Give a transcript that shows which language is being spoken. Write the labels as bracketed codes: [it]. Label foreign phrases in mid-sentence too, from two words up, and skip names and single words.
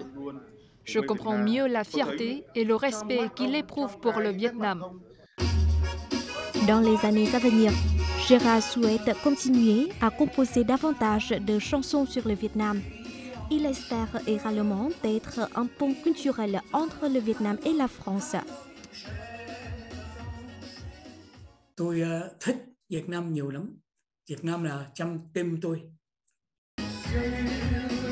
[fr] Je comprends mieux la fierté et le respect qu'il éprouve pour le Vietnam. Dans les années à venir, Gérard souhaite continuer à composer davantage de chansons sur le Vietnam. Il espère également d'être un pont culturel entre le Vietnam et la France. [vi] Tôi thích Việt Nam nhiều lắm. Việt Nam là trong tim tôi.